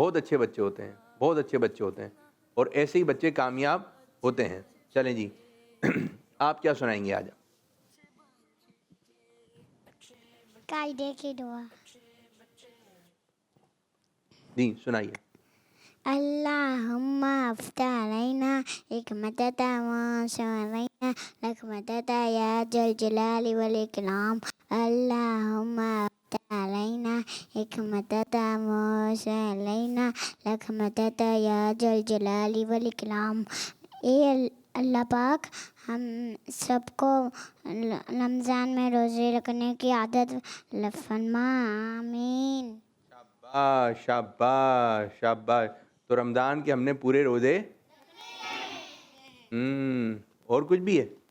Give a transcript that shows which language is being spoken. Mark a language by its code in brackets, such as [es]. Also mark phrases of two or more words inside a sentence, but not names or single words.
[ur] بہت اچھے بچے ہوتے ہیں، بہت اچھے بچے ہوتے ہیں، اور ایسے ہی بچے کامیاب ہوتے ہیں. چلیں جی، آپ کیا سنائیں گے آج? قاعدے کی دعا. جی سنائیے. [ar] اللهم افتح علينا حكمتك وشعلينا لكمتك يا ذا الجلال والإكرام. اللهم افتح علينا حكمتك وشعلينا لكمتك يا ذا الجلال والإكرام. [ur] اے اللہ پاک، ہم سب کو رمضان میں روزے رکھنے کی عادت فرما. آمین. شاباش شاباش شاباش. تو رمضان کے ہم نے پورے روزے، اور کچھ بھی ہے?